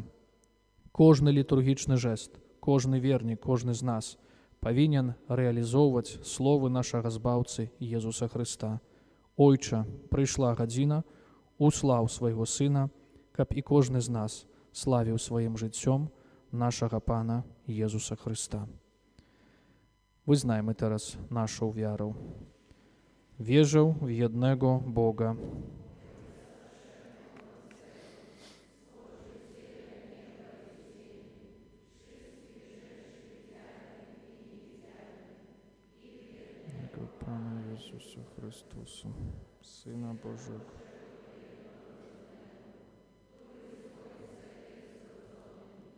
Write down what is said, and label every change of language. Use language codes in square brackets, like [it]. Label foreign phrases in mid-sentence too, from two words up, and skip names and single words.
[be] Кожны літургічны жэст, кожны вернік, кожны з нас павінен рэалізоўваць словы нашага збаўцы Езуса Хрыста. Ойча, прыйшла гадзіна, услаў свайго Сына, каб і кожны з нас славіў сваім жыццём нашага Пана Езуса Хрыста. [pl] Wyznajmy teraz naszą wiarę. Wierzę w jednego Boga, Pana Jezusa Chrystusa, Syna Bożego,